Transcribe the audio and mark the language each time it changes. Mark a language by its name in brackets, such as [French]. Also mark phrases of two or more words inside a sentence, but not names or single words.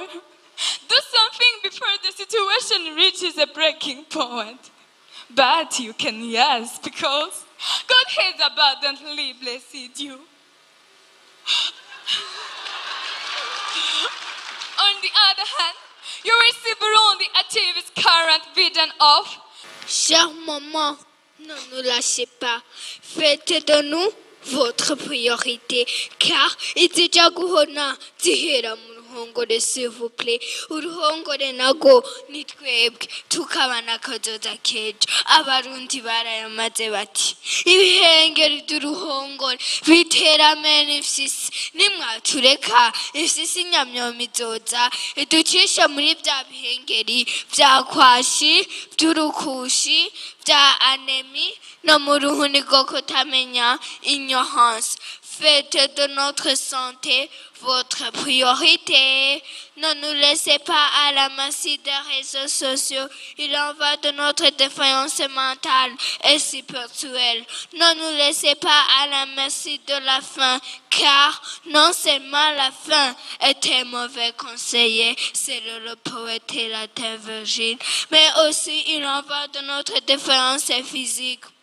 [English] Do something before the situation reaches a breaking point. But you can, yes, because God has abundantly blessed you. On the other hand, you will see Burundi achieve its current vision of [French] Chère maman, ne nous lâchez pas. Faites de nous votre priorité, car [Rundi] itijaguhona tihera mu ruhongore, [French] s'il vous plaît. [Rundi] Uruhongore nago ni twebwe tukabana kazoza kejo. Abarundi barayamaze bati ibihengeri by'uruhongore biteramene ifyisi, nimwatureka ifyisi nyamyomo izoza iducisha muri bya bihengeri bya kwashi by'urukushi bya anemi no mu ruhuni rwo kutamenya ignorance. [French] Faites de notre santé votre priorité. Ne nous laissez pas à la merci des réseaux sociaux. Il en va de notre défaillance mentale et spirituelle. Ne nous laissez pas à la merci de la faim, car non seulement la faim était mauvais conseiller, c'est le poète et la terre virgile, mais aussi il en va de notre défaillance physique.